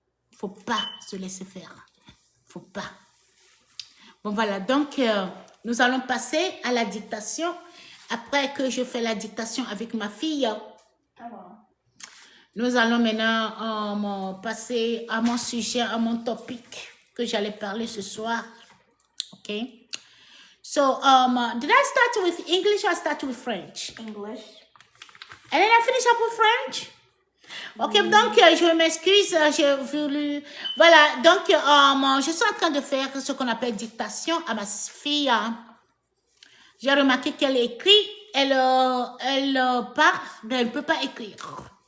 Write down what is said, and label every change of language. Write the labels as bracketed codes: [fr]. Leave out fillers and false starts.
[fr] Il ne faut pas se laisser faire. Il ne faut pas. Bon, voilà. Donc, nous allons passer à la dictation. Après que je fais la dictation avec ma fille, nous allons maintenant passer à mon sujet, à mon topic que j'allais parler ce soir. OK? [en] So, did I start with English or start with French? English. And then I finish up with French? [fr] Ok, donc je m'excuse, j'ai voulu... Voilà, donc je suis en train de faire ce qu'on appelle dictation à ma fille. J'ai remarqué qu'elle écrit, elle parle, mais elle ne peut pas écrire.